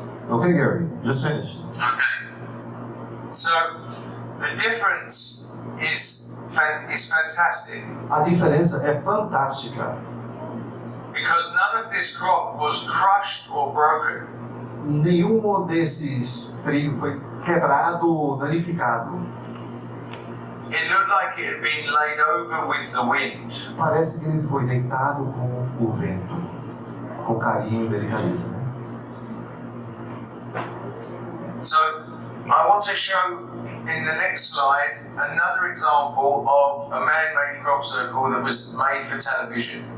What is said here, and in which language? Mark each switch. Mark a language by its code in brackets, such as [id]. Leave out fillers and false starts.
[en] Okay, Gary, just finished. Okay. So the difference is fantastic [pt] A diferença é fantástica. [en] because none of this crop was crushed or broken. [pt] Nenhum desses trigos foi quebrado ou danificado. [en] It looked like it had been laid over with the wind. [pt] Parece que ele foi deitado com o vento, com carinho e delicadeza. Né? [en] So I want to show in the next slide another example of a man-made crop circle that was made for television.